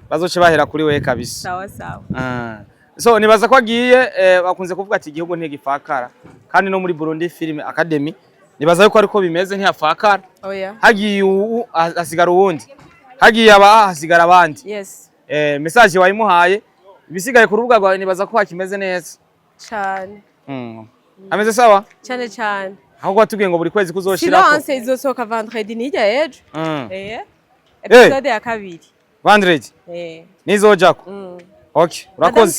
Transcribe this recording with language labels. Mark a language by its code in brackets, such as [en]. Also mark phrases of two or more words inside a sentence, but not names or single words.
[rn] bazoce bahera kuri we kabisa sawa sawa so nibaza ko agiye bakunze kuvuga ati igihugu ntigifakara kandi no muri Burundi Film Academy nibaza yuko ariko bimeze ntiyafakara oya hagiye hasigara uwundi hagiye hasigara abandi yes message wayimuhaye bisigaye ku rubuga rwawe nibaza ko hakimeze neza cyane ameze sawa cyane cyane ahubwo watubwiye ngo buri kwezi kuzoshirako silence izosoka vendredi nijya ejo episode ya kabiri Vandredi nizojako okay urakoze